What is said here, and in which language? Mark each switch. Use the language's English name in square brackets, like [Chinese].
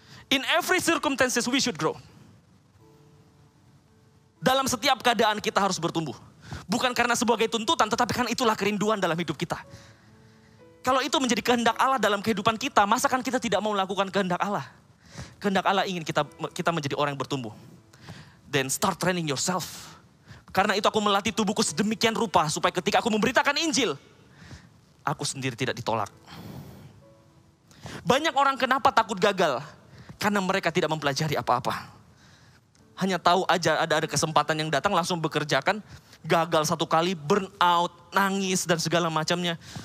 [English] In every circumstances we should grow. [Indonesian] Dalam setiap keadaan kita harus bertumbuh. Bukan karena sebagai tuntutan, tetapi karena itulah kerinduan dalam hidup kita. Kalau itu menjadi kehendak Allah dalam kehidupan kita, masa kan kita tidak mau melakukan kehendak Allah? Kehendak Allah ingin kita menjadi orang yang bertumbuh. [English] then start training yourself. [Indonesian] Karena itu aku melatih tubuhku sedemikian rupa supaya ketika aku memberitakan Injil, aku sendiri tidak ditolak. Banyak orang kenapa takut gagal? Karena mereka tidak mempelajari apa-apa. Hanya tahu aja ada kesempatan yang datang langsung bekerjakan. Gagal satu kali, burn out, nangis dan segala macamnya.